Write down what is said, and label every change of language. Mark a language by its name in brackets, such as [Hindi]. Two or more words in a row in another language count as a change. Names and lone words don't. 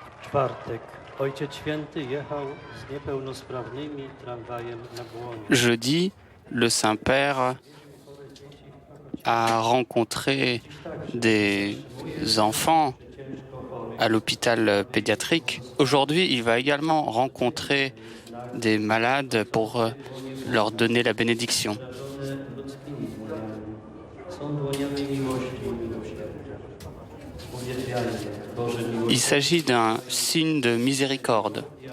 [Polish] Czwartek. Ojciec Święty jechał z niepełnosprawnymi tramwajem na Błonie. [French] Jeudi, le Saint-Père a rencontré des enfants à l'hôpital pédiatrique. Aujourd'hui, il va également rencontrer des malades pour leur donner la bénédiction. [Polish] Są dłoniami miłości i miłosierdzia. Uwielbiajmy, Boże miłosierdzie. [French] Il s'agit d'un signe de miséricorde.